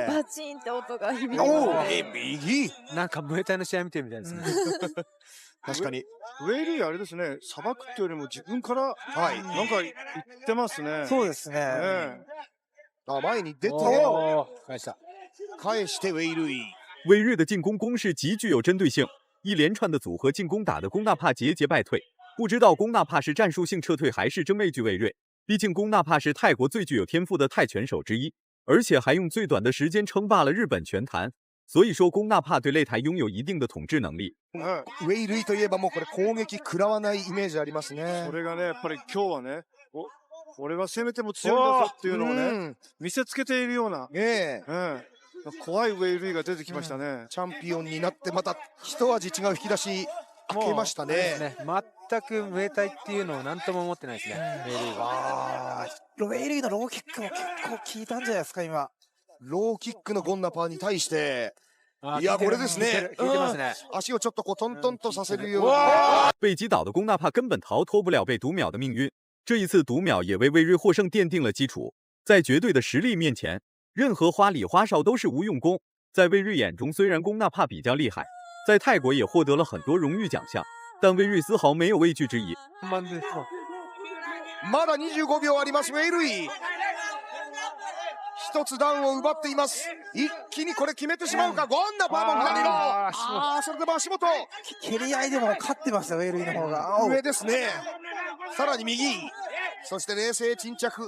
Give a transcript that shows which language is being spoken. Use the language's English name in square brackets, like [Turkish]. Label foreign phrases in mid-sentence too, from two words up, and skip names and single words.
[Japanese] バチンって音が響きます。右。なんかムエタイの試合見てるみたいですね。確かに。ウェイリーあれですね、さばくっていうよりも自分から、はい、なんか言ってますね。そうですね。前に出て、返してウェイルイ。 [Chinese] 魏瑞的进攻攻势极具有针对性，一连串的组合进攻打得龚纳帕节节败退。不知道龚纳帕是战术性撤退还是真畏惧魏瑞，毕竟龚纳帕是泰国最具有天赋的泰拳手之一，而且还用最短的时间称霸了日本拳坛。所以说龚纳帕对擂台拥有一定的統治能力。 [Japanese] ウェイルイといえばもうこれ攻撃食らわないイメージありますね。それがね、やっぱり今日はね、俺は攻めても強いんだぞっていうのをね、見せつけているような、怖いウェイルイが出てきましたね。チャンピオンになってまた一味違う引き出し開けましたね。全くムエタイっていうのを何とも思ってないですね、ウェイルイは。ウェイルイのローキックも結構効いたんじゃないですか、今。ローキックのゴンナパーに対して、いや、これですね。足をちょっとトントンとさせるような。 [Chinese] 被击倒的龚纳帕根本逃脱不了被读秒的命运。这一次读秒也为魏瑞获胜奠定了基础。在绝对的实力面前，任何花里花哨都是无用功。在魏瑞眼中，虽然龚纳帕比较厉害，在泰国也获得了很多荣誉奖项，但魏瑞丝毫没有畏惧之意。 [Japanese] まだ25秒あります、ウェイルイ。一つダウンを奪っています。一気にこれ決めてしまうか。ゴンナパーも左の。それでも足元。蹴り合いでも勝ってますよ、ウェイルイの方が。上ですね。さらに右。そして冷静沈着。